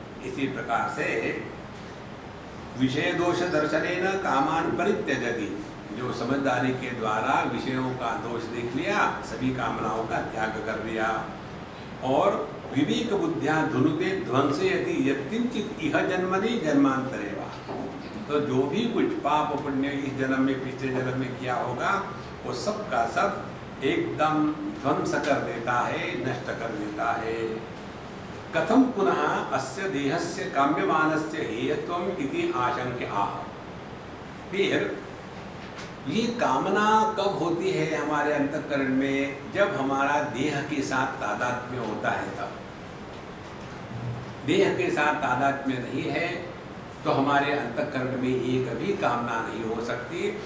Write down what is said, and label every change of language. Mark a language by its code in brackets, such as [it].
[hi] इसी प्रकार से [sa] विषय दोष दर्शनेन कामान परित्यजति, [hi] जो समझदारी के द्वारा विषयों का दोष देख लिया, सभी कामनाओं का त्याग कर दिया, और [sa] विवेक बुद्ध्या धुनुते ध्वंसयति यत्किंचित इह जन्मनि जन्मांतरे वा। [hi] तो जो भी कुछ पाप पुण्य इस जन्म में पिछले जन्म में किया होगा वो सब का सब एकदम ध्वंस कर देता है, नष्ट कर देता है। [sa] कथम पुनः अस्य देहस्य काम्यमानस्य हेयत्वम इति आशंक्य आह। [hi] फिर ये कामना कब होती है हमारे अंतःकरण में? जब हमारा देह के साथ तादात्म्य होता है तब। देह के साथ तादात्म्य नहीं है तो हमारे अंतःकरण में ये कभी कामना नहीं हो सकती।